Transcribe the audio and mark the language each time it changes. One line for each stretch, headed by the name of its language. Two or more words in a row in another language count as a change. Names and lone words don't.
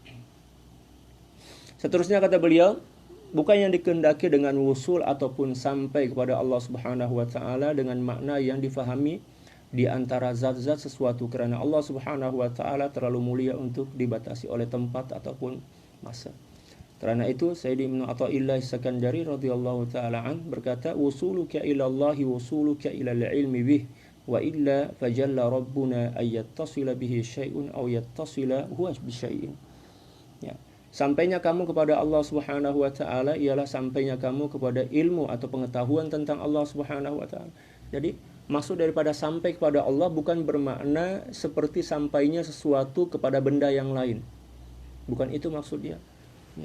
Malay: Seterusnya kata beliau, bukan yang dikehendaki dengan wusul ataupun sampai kepada Allah
Arabic: سبحانه وتعالى
Malay: dengan makna yang difahami di antara zat-zat sesuatu, kerana Allah
Arabic: سبحانه وتعالى
Malay: terlalu mulia untuk dibatasi oleh tempat ataupun masa. Kerana itu
Arabic: Sayyidina Ibnu Athaillah As-Sakandari رضي الله تعالى عن berkata, "وصولك إلى الله وصولك إلى العلم به وإلا فجل ربنا أن يتصل به شيء أو يتصل هو بشيء."
Malay: Ya. Sampainya kamu kepada Allah
Arabic: سبحانه وتعالى
Malay: ialah sampainya kamu kepada ilmu atau pengetahuan tentang Allah
Arabic: سبحانه وتعالى.
Malay: Jadi, maksud daripada sampai kepada Allah bukan bermakna seperti sampainya sesuatu kepada benda yang lain. Bukan itu maksudnya. Ya.